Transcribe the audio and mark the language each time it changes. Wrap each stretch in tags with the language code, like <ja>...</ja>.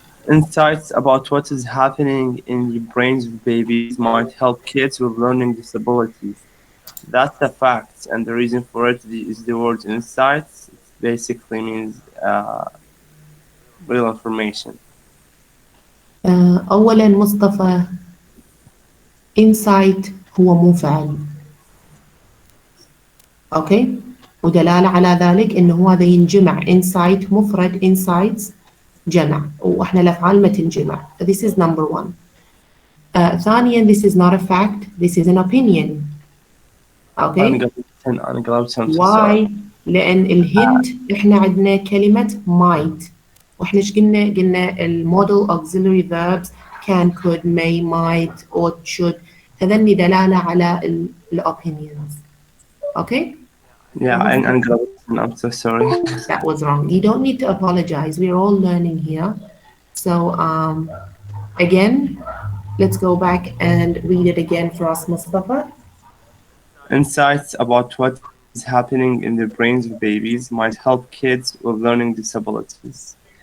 <en>Insights about what is happening in the brains of babies might help kids with learning disabilities. That's a fact, and the reason for it is the word insights. It basically means real information.</en> <ar>أولا مصطفى insight هو مو فعل. أوكي؟ ودلالة على ذلك إنه هذا ينجمع insight مفرد insights جمع وإحنا الأفعال ما تنجمع.</ar> <en>This is number one.</en> <ar>ثانيا</ar> <en>this is not a fact, this is an opinion. Okay.</en> <ar>أنا قلبت Why؟ لأن الهنت إحنا عندنا كلمة might وإحنا إيش قلنا المودل</ar> <en>auxiliary verbs can, could, may, might, ought, should</en> <ar>هذني دلالة على opinions.</ar> <en>Okay.</en> <ar>Yeah, أنا قلبت.</ar> <en>I'm so sorry. That was wrong. You don't need to apologize. We're all learning here. So again, let's go back and read it again for us, Mustafa. Insights about what is happening in the brains of babies might help kids with learning disabilities.</en>